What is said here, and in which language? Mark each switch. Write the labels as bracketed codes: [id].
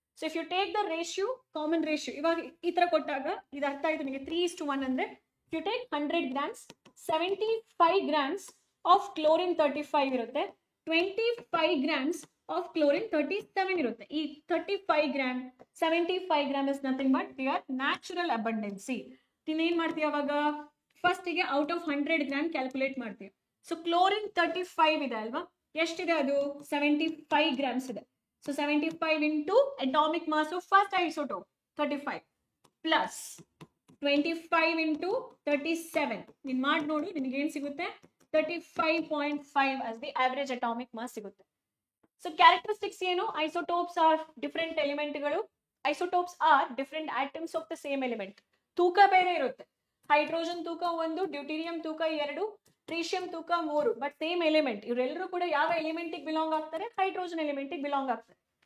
[kn] So if you take the ratio, common ratio, ಇವಾಗ ಈ ತರ ಕೊಟ್ಟಾಗ ಇದು ಅರ್ಥ ಆಯ್ತು ನಿಮಗೆ. 3:1 ಅಂದ್ರೆ [en] you take 100 grams, [kn] 75 grams of chlorine 35 ಇರುತ್ತೆ, 25 grams of chlorine 37 ಇರುತ್ತೆ. [en] ಈ 35 gram 75 gram is nothing but their natural abundancy. [kn] ನೀನೇನ್ ಮಾಡ್ತೀಯ ಅವಾಗ, ಫಸ್ಟ್ ಗೆ ಔಟ್ ಆಫ್ 100 gram ಕ್ಯಾಲ್ಕುಲೇಟ್ ಮಾಡ್ತೀಯ. ಸೊ ಕ್ಲೋರಿನ್ 35 ಇದೆ ಅಲ್ವಾ, ಎಷ್ಟಿದೆ ಅದು 75 grams ಇದೆ. So 75 into atomic mass of first isotope 35 plus 25 into 37, ನೀನ್ ಮಾಡಿ ನೋಡು ನಿನಗೆ ಏನ್ ಸಿಗುತ್ತೆ, 35.5 as the average atomic mass ಸಿಗುತ್ತೆ. [en] So characteristics ಏನು, isotopes are different ಎಲಿಮೆಂಟ್ಗಳು, isotopes are different atoms of the same element. [kn] ತೂಕ ಬೇರೆ ಇರುತ್ತೆ, ಹೈಡ್ರೋಜನ್ ತೂಕ 1, ಡ್ಯೂಟೀರಿಯಂ ತೂಕ 2, ಟ್ರೀಶಿಯಂ ತೂಕ 3, ಬಟ್ ಸೇಮ್ ಎಲಿಮೆಂಟ್. ಇವರೆಲ್ಲರೂ ಕೂಡ ಯಾವ ಎಲಿಮೆಂಟ್ ಬಿಲಾಂಗ್ ಆಗ್ತಾರೆ, ಹೈಡ್ರೋಜನ್ ಎಲಿಮೆಂಟ್ ಬಿಲಾಂಗ್ ಆಗ್ತಾರೆ.